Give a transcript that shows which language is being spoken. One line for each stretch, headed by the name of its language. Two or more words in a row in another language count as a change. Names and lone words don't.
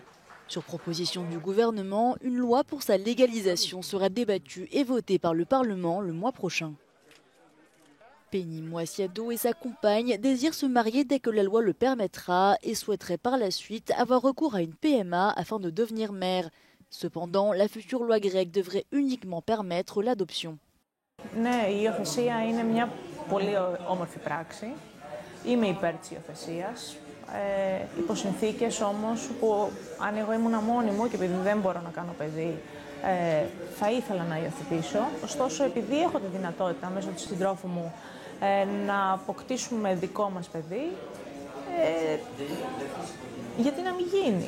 French: Sur proposition du gouvernement, une loi pour sa légalisation sera débattue et votée par le Parlement le mois prochain. Penny Moisiado et sa compagne désirent se marier dès que la loi le permettra et souhaiteraient par la suite avoir recours à une PMA afin de devenir mère. Cependant, la future loi grecque devrait uniquement permettre l'adoption.
Greek: Ναι, η υιοθεσία είναι μια πολύ όμορφη πράξη. Είμαι υπέρ της υιοθεσίας. Υπό συνθήκες όμως που αν εγώ ήμουν μόνη μου και επειδή δεν μπορώ να κάνω παιδί, θα ήθελα να υιοθετήσω. Ωστόσο, επειδή έχω τη δυνατότητα μέσω του συντρόφου μου να αποκτήσουμε δικό μας παιδί, γιατί να μην γίνει.